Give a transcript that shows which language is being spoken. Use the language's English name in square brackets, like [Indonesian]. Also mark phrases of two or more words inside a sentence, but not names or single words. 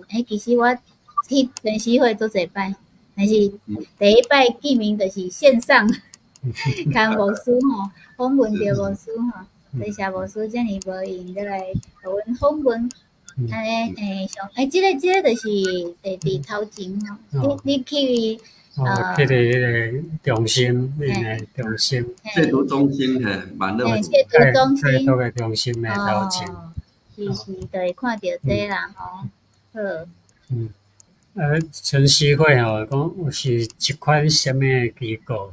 [Min Nan Chinese] 其实我去晨曦会做侪摆，但是第一摆见面就是线上，同牧师吼访问着牧师吼，多谢牧师遮尔无闲再来互阮访问。安尼即个就是伫头前吼，你去去迄个中心，中心戒毒中心蛮热门。戒毒中心，戒毒的中心的头前，是，就会看到这啦吼。好。晨曦会吼，讲是一款什么机构？